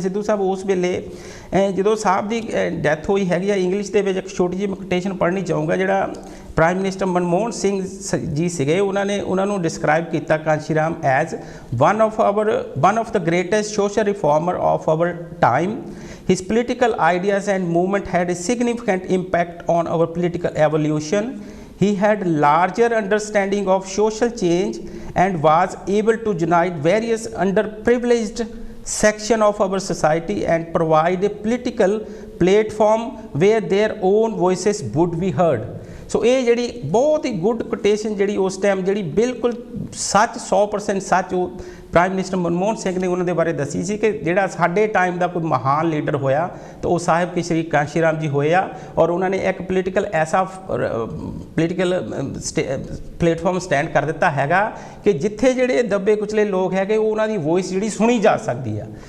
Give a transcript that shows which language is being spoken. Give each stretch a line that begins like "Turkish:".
Punjabi: ਸਿੱਧੂ ਸਾਹਿਬ ਉਸ ਵੇਲੇ ਜਦੋਂ ਸਾਹਿਬ ਦੀ ਡੈਥ ਹੋਈ ਹੈਗੀ ਆ, ਇੰਗਲਿਸ਼ ਦੇ ਵਿੱਚ ਇੱਕ ਛੋਟੀ ਜਿਹੀ ਕੋਟੇਸ਼ਨ ਪੜ੍ਹਨੀ ਚਾਹੂੰਗਾ। ਜਿਹੜਾ ਪ੍ਰਾਈਮ ਮਿਨਿਸਟਰ ਮਨਮੋਹਨ ਸਿੰਘ ਜੀ ਸੀਗੇ, ਉਹਨਾਂ ਨੂੰ ਡਿਸਕ੍ਰਾਈਬ ਕੀਤਾ Kanshi Ram
English: As one of the greatest social reformer of our time. His political ideas and movement had a significant impact on our political evolution. He had larger understanding of social change and was able to unite various underprivileged section of our society and provide a political platform where their own voices would be heard.
Punjabi: ਸੋ ਇਹ ਜਿਹੜੀ ਬਹੁਤ ਹੀ good quotation ਜਿਹੜੀ ਉਸ time ਜਿਹੜੀ ਬਿਲਕੁਲ ਸੱਚ 100% ਸੱਚ ਉਹ ਪ੍ਰਾਈਮ ਮਿਨਿਸਟਰ ਮਨਮੋਹਨ ਸਿੰਘ ਨੇ ਉਹਨਾਂ ਦੇ ਬਾਰੇ ਦੱਸੀ ਸੀ ਕਿ ਜਿਹੜਾ ਸਾਡੇ ਟਾਈਮ ਦਾ ਕੋਈ ਮਹਾਨ ਲੀਡਰ ਹੋਇਆ ਤਾਂ ਉਹ ਸਾਹਿਬ ਕੀ ਸ਼੍ਰੀ ਕਾਂਸ਼ੀ ਰਾਮ ਜੀ ਹੋਏ ਆ। ਔਰ ਉਹਨਾਂ ਨੇ ਇੱਕ ਪੋਲੀਟੀਕਲ ਐਸਾ ਪੋਲੀਟੀਕਲ ਪਲੇਟਫਾਰਮ ਸਟੈਂਡ ਕਰ ਦਿੱਤਾ ਹੈਗਾ ਕਿ ਜਿੱਥੇ ਜਿਹੜੇ ਦੱਬੇ ਕੁਚਲੇ ਲੋਕ ਹੈਗੇ ਉਹ ਉਹਨਾਂ ਦੀ ਵੋਇਸ ਜਿਹੜੀ ਸੁਣੀ ਜਾ ਸਕਦੀ ਆ।